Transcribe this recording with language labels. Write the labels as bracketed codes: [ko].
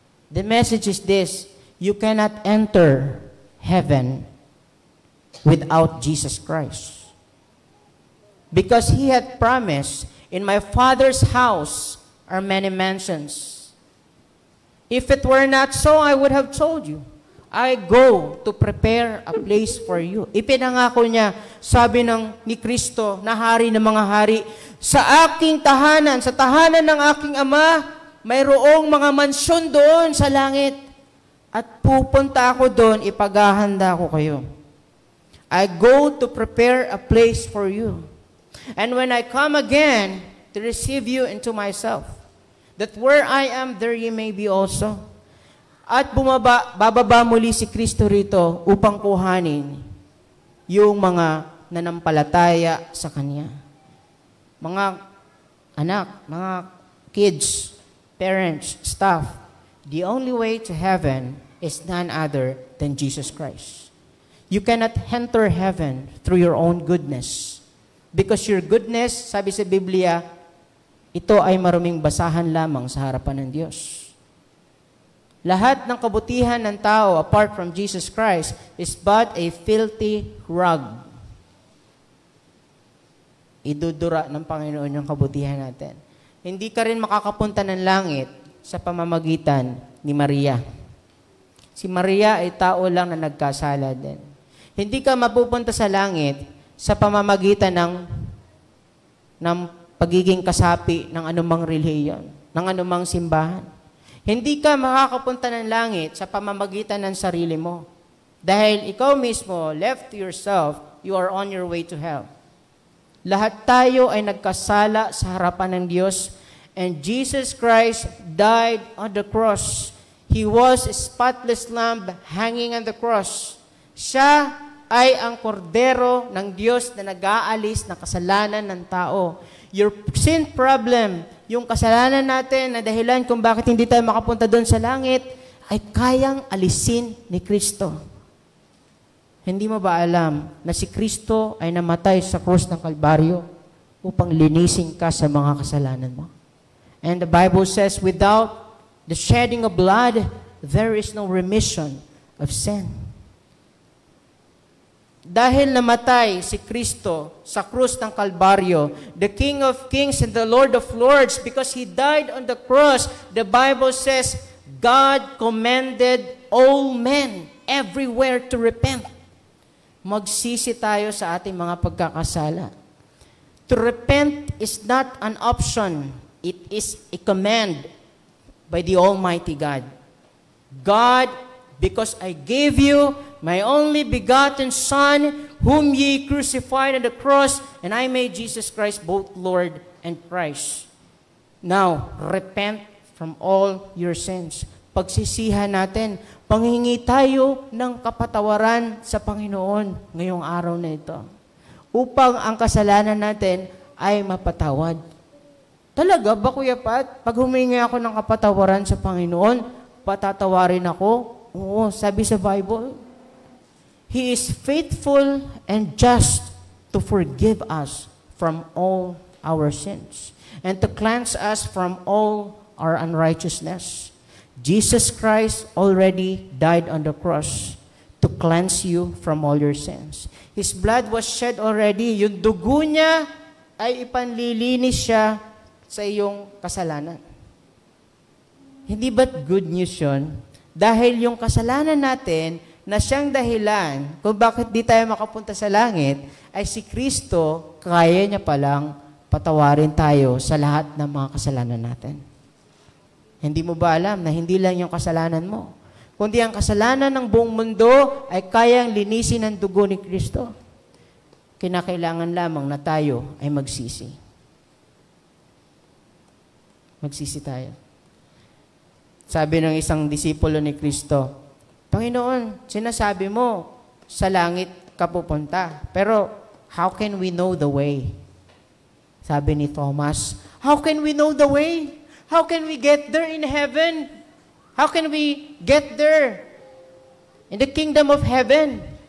[en] The message is this: you cannot enter heaven without Jesus Christ. Because He had promised, in my Father's house are many mansions. If it were not so, I would have told you. I go to prepare a place for you. [tl] Ipinangako niya, sabi ni Kristo, na hari ng mga hari, sa aking tahanan, sa tahanan ng aking Ama, mayroong mga mansyon doon sa langit. At pupunta ako doon, ipaghahanda ko kayo. [en] I go to prepare a place for you. And when I come again to receive you into myself, that where I am, there ye may be also. [tl] At bababa muli si Kristo rito upang kuhanin yung mga nanampalataya sa Kanya. Mga anak, mga [en] kids, parents, staff, the only way to heaven is none other than Jesus Christ. You cannot enter heaven through your own goodness. Because your goodness, [tl] sabi sa Biblia, ito ay maruming basahan lamang sa harapan ng Diyos. Lahat ng kabutihan ng tao [en] apart from Jesus Christ is but a filthy rag. [tl] Idudura ng Panginoon yung kabutihan natin. Hindi ka rin makakapunta ng langit sa pamamagitan ni Maria. Si Maria ay tao lang na nagkasala din. Hindi ka mapupunta sa langit sa pamamagitan ng pagiging kasapi ng anumang relihiyon, ng anumang simbahan. Hindi ka makakapunta ng langit sa pamamagitan ng sarili mo. Dahil ikaw mismo, [en] left to yourself, you are on your way to hell. [tl] Lahat tayo ay nagkasala sa harapan ng Diyos, [en] and Jesus Christ died on the cross. He was a spotless lamb hanging on the cross. [tl] Siya ay ang kordero ng Diyos na nag-aalis ng kasalanan ng tao. [en] Your sin problem, [tl] yung kasalanan natin na dahilan kung bakit hindi tayo makapunta doon sa langit, ay kayang alisin ni Kristo. Hindi mo ba alam na si Kristo ay namatay sa krus ng Kalbaryo upang linisin ka sa mga kasalanan mo? [en] And the Bible says, without the shedding of blood, there is no remission of sin. [tl] Dahil namatay si Kristo sa krus ng Kalbaryo, [en] the King of Kings and the Lord of Lords, because He died on the cross, the Bible says, God commanded all men everywhere to repent. [tl] Magsisi tayo sa ating mga pagkakasala. [en] To repent is not an option. It is a command by the Almighty God. God, because I gave you my only begotten Son, whom ye crucified on the cross, and I made Jesus Christ both Lord and Christ. Now, repent from all your sins. [tl] Pagsisihan natin, panghingi tayo ng kapatawaran sa Panginoon ngayong araw na ito, upang ang kasalanan natin ay mapatawad. Talaga ba, Kuya Pat? Pag humingi ako ng kapatawaran sa Panginoon, patatawarin ako? Oo, sabi sa Bible, [en] He is faithful and just to forgive us from all our sins and to cleanse us from all our unrighteousness. Jesus Christ already died on the cross to cleanse you from all your sins. His blood was shed already. [tl] Yung dugo niya ay ipanlilinis siya sa iyong kasalanan. Hindi ba't [en] good news [tl] yun? Dahil yung kasalanan natin na siyang dahilan kung bakit di tayo makapunta sa langit, ay si Kristo, kaya niya palang patawarin tayo sa lahat ng mga kasalanan natin. Hindi mo ba alam na hindi lang yung kasalanan mo, kundi ang kasalanan ng buong mundo ay kayang linisin ng dugo ni Kristo. Kinakailangan lamang na tayo ay magsisi. Magsisi tayo. Sabi ng isang disipulo ni Kristo, Panginoon, sinasabi mo, sa langit ka pupunta. [en] Pero, how can we know the way? [tl] Sabi ni Thomas, [en] how can we know the way? How can we get there in heaven? How can we get there in the kingdom of heaven?